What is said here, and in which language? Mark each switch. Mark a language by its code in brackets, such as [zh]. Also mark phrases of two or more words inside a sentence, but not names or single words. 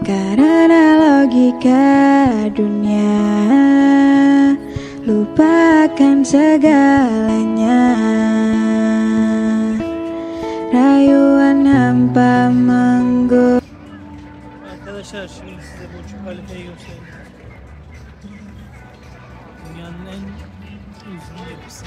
[id] karena logika dunia lupakan akan segalanya. Rayuan hampa menggoda. [tr] Arkadaşlar şimdi size Burj Khalifa'yı göstereyim. Dünyanın en uzun yapısı.